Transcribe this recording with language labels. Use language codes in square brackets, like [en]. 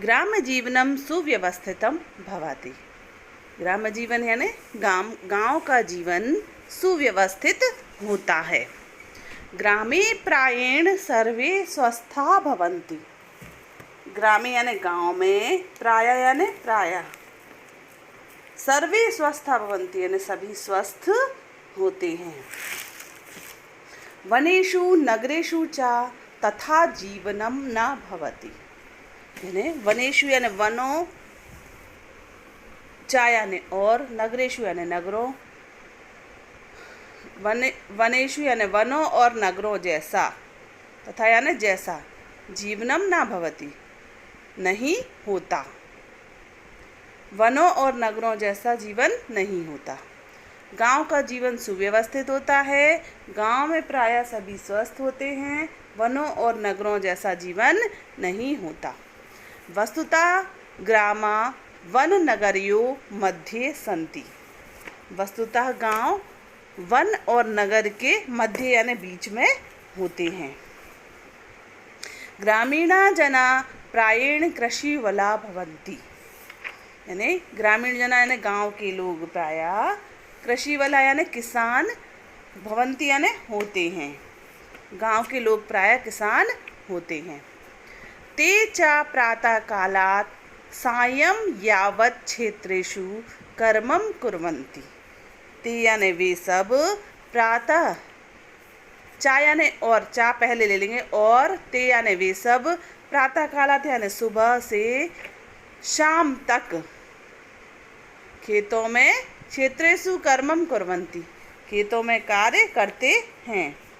[sa] ग्राम्य जीवनम सुव्यवस्थितम भवति। [hi] ग्राम्य जीवन यानी गांव का जीवन सुव्यवस्थित होता है। [sa] ग्रामे प्रायेण सर्वे स्वस्था भवन्ति। [hi] ग्रामे यानी गांव में, [sa] प्रायः सर्वे स्वस्था भवन्ति [hi] यानी सभी स्वस्थ होते हैं। [sa] वनेषु नगरेषु च तथा जीवनम न भवति। [hi] यानी वनेषु यानी वनों, च यानी और, नगरेषु यानी नगरों, वनेषु यानी वनों और नगरों जैसा, तथा यानी जैसा, [sa] जीवनम न भवति [hi] नहीं होता। वनों और नगरों जैसा जीवन नहीं होता। गांव का जीवन सुव्यवस्थित होता है। गांव में प्रायः सभी स्वस्थ होते हैं। वनों और नगरों जैसा जीवन नहीं होता। [sa] वस्तुतः ग्रामा वन नगरियों मध्ये सन्ति। [hi] वस्तुतः गांव वन और नगर के मध्य यानी बीच में होते हैं। [sa] ग्रामीणा जना प्रायेण कृषिवला भवन्ति। [hi] यानी ग्रामीण जना यानी गांव के लोग प्रायः कृषि वाला यानी किसान, भवन्ति यानी होते हैं। गांव के लोग प्रायः किसान होते हैं। [sa] ते च प्रातः कालात् सायं यावत् क्षेत्रेषु कर्मं कुर्वन्ति। [hi] ते यानी वे सब, प्रातः, चा यानी और, चा पहले ले लेंगे, और ते यानी वे सब, [sa] प्रातः कालात् [hi] यानी सुबह से शाम तक खेतों में, [sa] क्षेत्रेषु कर्मम कुर्वन्ति [hi] खेतों में कार्य करते हैं।